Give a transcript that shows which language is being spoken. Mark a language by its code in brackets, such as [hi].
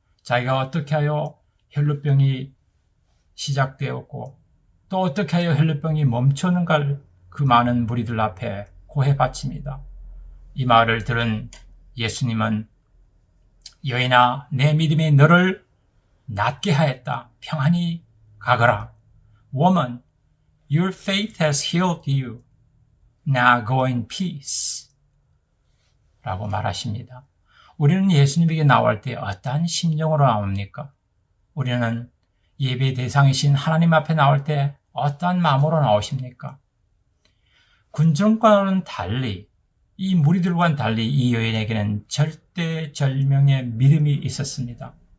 [ko] 자기가 어떻게 하여 혈루병이 시작되었고 또 어떻게 하여 혈루병이 멈추는가를 그 많은 무리들 앞에 고해 바칩니다. 이 말을 들은 예수님은 여인아 내 믿음이 너를 낫게 하였다. 평안히 가거라. [en] Woman, your faith has healed you. Now go in peace. [ko] 라고 말하십니다. 우리는 예수님에게 나올 때 어떠한 심정으로 나옵니까? 우리는 예배 대상이신 하나님 앞에 나올 때 어떠한 마음으로 나오십니까? 군중과는 달리 이 무리들과는 달리 이 여인에게는 절대절명의 믿음이 있었습니다.